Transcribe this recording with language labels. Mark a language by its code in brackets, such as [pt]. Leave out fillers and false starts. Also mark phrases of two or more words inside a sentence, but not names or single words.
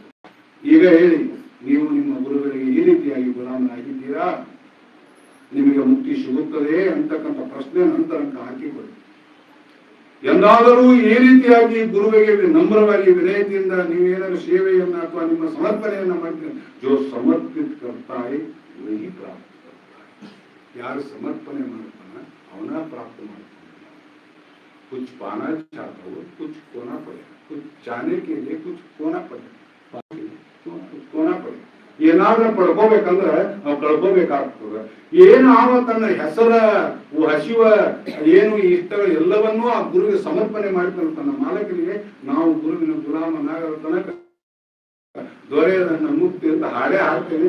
[kn] ಈಗ ಹೇಳಿ, ನೀವು ನಿಮ್ಮ ಗುರುಗಳಿಗೆ ಈ ರೀತಿಯಾಗಿ ಗುಲಾಮನಾಗಿದ್ದೀರಾ, ನಿಮಗೆ ಮುಕ್ತಿ ಸಿಗುತ್ತದೆ ಅಂತಕ್ಕಂಥ ಪ್ರಶ್ನೆ ನಂತರ ಹಾಕಿಕೊಳ್ಳಿ. ಎಂದಾದರೂ ಈ ರೀತಿಯಾಗಿ ಗುರುವಿಗೆ ನಮ್ರವಾಗಿ ವಿನಯತೆಯಿಂದ ನೀವೇನಾದ್ರು ಸೇವೆಯನ್ನ ಅಥವಾ ನಿಮ್ಮ ಸಮರ್ಪಣೆಯನ್ನ ಮಾಡಿದ್ರೆ, [hi] जो समर्पित करता है वही प्राप्त करता है. [kn] ಯಾರು ಸಮರ್ಪಣೆ ಮಾಡ್ತಾನ ಅವನ ಪ್ರಾಪ್ತ ಮಾಡ್ತಾನೆ. [hi] कुछ पाना चाहता हो, कुछ खोना पड़ेगा, कुछ जाने के लिए कुछ खोना पड़ेगा, खोना पड़ेगा. [kn] ಏನಾದ್ರೂ ಪಡ್ಕೋಬೇಕಂದ್ರೆ ನಾವು ಕಳ್ಕೋಬೇಕಾಗ್ತದೆ. ಏನು ತನ್ನ ಹೆಸರ, ಹಸಿವ, ಏನು ಇಷ್ಟಗಳು ಎಲ್ಲವನ್ನೂ ಆ ಗುರುವಿಗೆ ಸಮರ್ಪಣೆ ಮಾಡ್ತಾನೆ ತನ್ನ ಮಾಲಕನಿಗೆ. ನಾವು ಗುರುವಿನ ಗುಲಾಮನಾಗದ ತನಕ ದೊರೆ ನನ್ನ ಮುಕ್ತಿ ಅಂತ ಹಾಡೇ ಹಾಡ್ತೇವೆ.